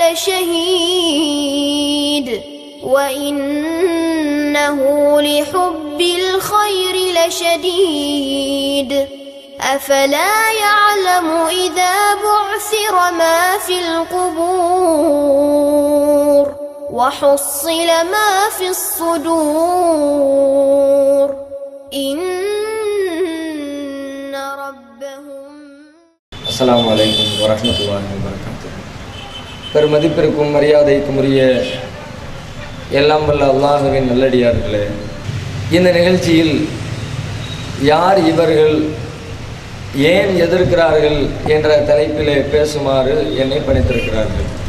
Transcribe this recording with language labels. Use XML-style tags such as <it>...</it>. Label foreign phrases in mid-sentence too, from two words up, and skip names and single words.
<ar>لشهيد وإنه لحب الخير لشديد أفلا يعلم إذا بعثر ما في القبور وحصل ما في الصدور إن ربهم. السلام عليكم ورحمة الله وبركاته.</ar> <ta>பெருமதிப்பிற்கும் மரியாதைக்கும் உரிய எல்லாம் வல்ல அல்லாஹ்வின் நல்லடியார்களே, இந்த நிகழ்ச்சியில் யார் இவர்கள், ஏன் எதிர்க்கிறார்கள் என்ற தலைப்பிலே பேசுமாறு என்னை பணித்திருக்கிறார்கள்.</ta>